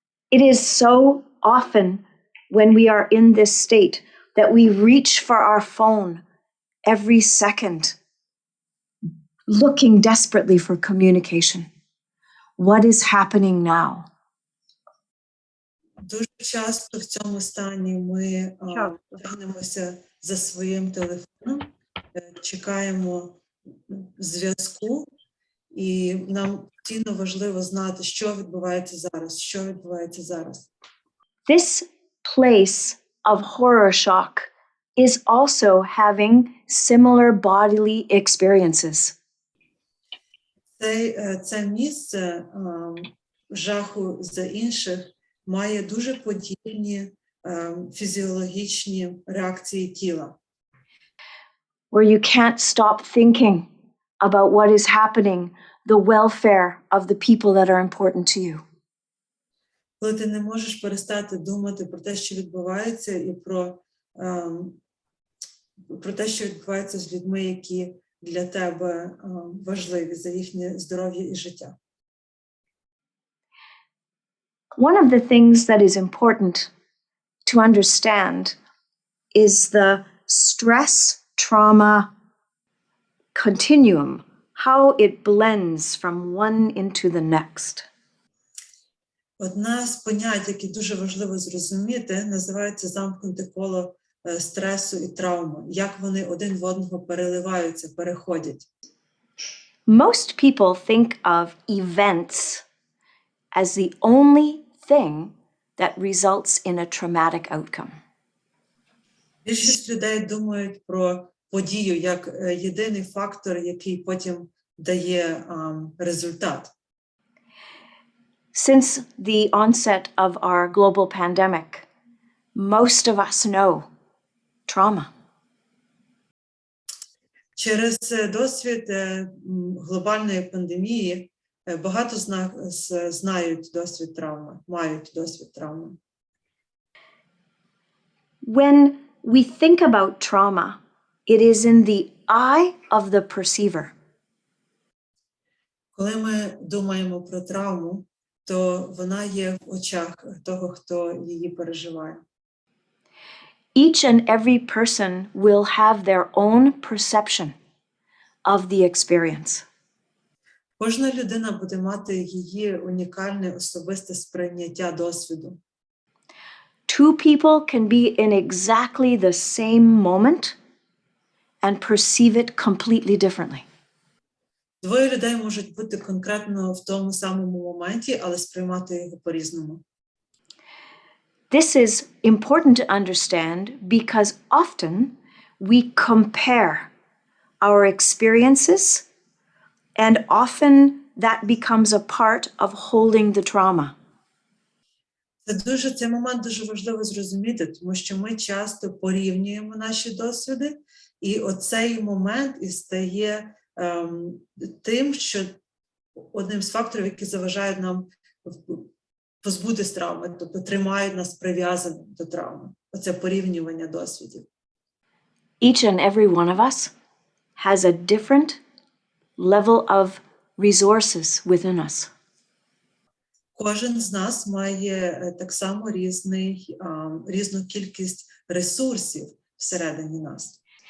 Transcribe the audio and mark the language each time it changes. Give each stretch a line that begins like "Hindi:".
English: It is so often when we are in this state that we reach for our phone every second, looking desperately for communication. What is happening now?
Ukrainian: Дуже часто в цьому стані ми тягнемося за своїм телефоном, чекаємо зв'язку, і нам постійно важливо знати, що відбувається зараз.
English: This place of horror shock is also having similar bodily experiences.
Ukrainian: Це місце жаху за інших має дуже подібні фізіологічні реакції тіла.
English: Where you can't stop thinking about what is happening, the welfare of the people that are important to you.
Ukrainian: Коли ти не можеш перестати думати про те, що відбувається, і про те, що відбувається з людьми, які для тебе важливі, за їхнє здоров'я і життя.
English: One of the things that is important to understand is the stress-trauma continuum, how it blends from one into the next.
Ukrainian: Одне з понять, яке дуже важливо зрозуміти, називається замкнуте коло стресу і травми. Як вони один в одного переливаються, переходять.
English: Most people think of events as the only thing that results in a traumatic outcome.
Ukrainian: Більшість людей думають про подію як єдиний фактор, який потім дає результат.
English: Since the onset of our global pandemic, most of us know trauma.
Ukrainian: Через досвід глобальної пандемії багато з нас знають досвід травми, мають досвід травми.
English: When we think about trauma, it is in the eye of the perceiver.
Ukrainian: Коли ми думаємо про травму, то вона є в очах того, хто її переживає.
English: Each and every person will have their own perception of the experience.
Ukrainian: Кожна людина буде мати її унікальне особисте сприйняття досвіду.
English: Two people can be in exactly the same moment and perceive it completely differently.
Ukrainian: Двоє людей можуть бути конкретно в тому самому моменті, але сприймати його по-різному.
English: This is important to understand because often we compare our experiences, and often that becomes a part of holding the trauma.
Ukrainian: Цей момент дуже важливо зрозуміти, тому що ми часто порівнюємо наші досвіди, і оцей момент і стає тим, що одним з факторів, які заважають нам позбутися травми, тобто тримають нас прив'язаними до травми. Оце порівнювання досвідів.
English: Each and every one of us has a different level of resources within us.
Ukrainian: Кожен з нас має так само різну кількість ресурсів всередині нас.